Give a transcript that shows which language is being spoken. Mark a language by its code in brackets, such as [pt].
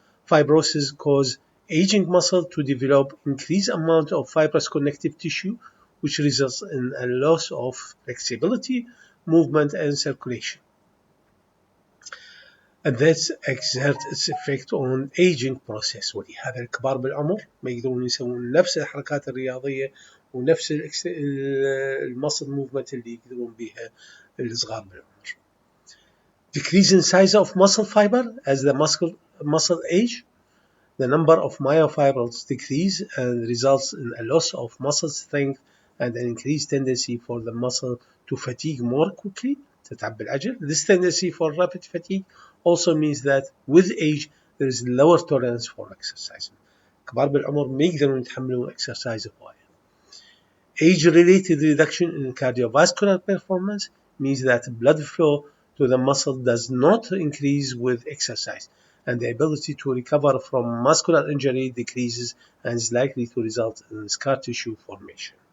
[en] Fibrosis causes aging muscle to develop increased amount of fibrous connective tissue, which results in a loss of flexibility, movement, and circulation. And that exerts its effect on aging process. [ar] ولهذا الكبار بالعمر ما يقدرون يسوون نفس الحركات الرياضية ونفس المسل موفمنت اللي يقدرون بها الصغار بالعمر. [en] Decrease in size of muscle fiber as the muscle age. The number of myofibrils decrease and results in a loss of muscle strength and an increased tendency for the muscle to fatigue more quickly. [ar] تتعب بالعجل. [en] This tendency for rapid fatigue also means that with age there is lower tolerance for exercise. [ar] كبار بالعمر ما يقدرون يتحملون exercise هواية. [en] Age-related reduction in cardiovascular performance means that blood flow to the muscle does not increase with exercise, and the ability to recover from muscular injury decreases and is likely to result in scar tissue formation.